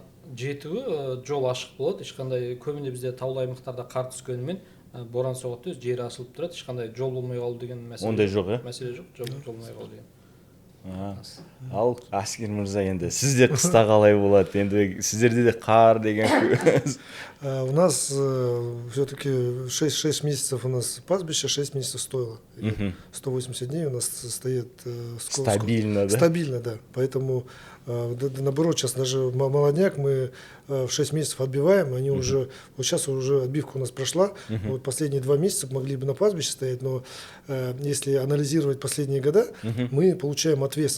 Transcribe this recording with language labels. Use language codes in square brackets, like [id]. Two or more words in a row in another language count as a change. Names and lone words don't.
[kk] Жетуі жол ашық болады, ешқандай көбіне бізде таулы аймақтарда қар түскенімен боран соғады, жер ашылып тұрады, ешқандай жол болмай қалу деген мәселе. Ондай жоқ, Мәселе жоқ, жол болмай қалу деген. Ал Аскер мырза, енді сізде қыста қалай болады? Енді сіздерде де қар деген. [ru] У нас все-таки 6 месяцев у нас пастбище, 6 месяцев стоило. 180 дней у нас стоит стабильно, да? Стабильно, да. Поэтому наоборот, сейчас даже молодняк мы в 6 месяцев отбиваем, они уже, вот сейчас уже отбивка у нас прошла, вот последние 2 месяца могли бы на пастбище стоять, но если анализировать последние года, мы получаем отвес.